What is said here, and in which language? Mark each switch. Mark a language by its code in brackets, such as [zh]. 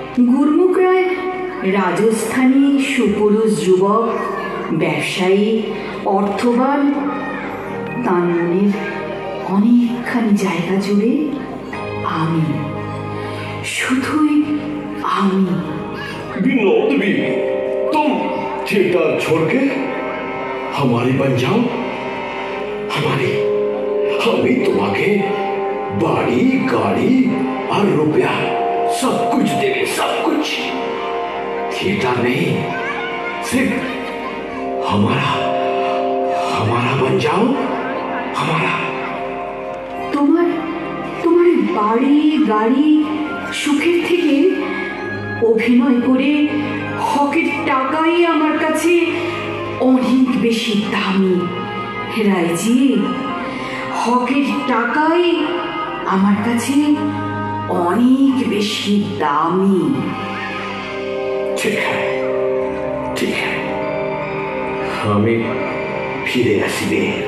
[bn] গুরমুখ রায় রাজস্থানী সুপুরুষ যুবক, ব্যবসায়ী, অর্থবান। তার মনের অনেকখানি জায়গা জুড়ে আমি, শুধুই আমি। [hi] विनोद बीवी, तुम थिएटर छोड़ के हमारी बन जाओ। हमारी, हमें तुम्हारे बाड़ी गाड़ी और रुपया सब कुछ देंगे, सब कुछ। थिएटर नहीं, सिर्फ हमारा, हमारा बन जाओ, हमारा। [bn] তোমার তোমার বাড়ি গাড়ি সুখের থেকে অভিনয় করে হকের টাকাই আমার কাছে অনেক বেশি দামি। রায়জি, হকের টাকাই আমার কাছে অনেক বেশি দামি। [hi] ठीक है, ठीक है, हमें फिरे আসবে।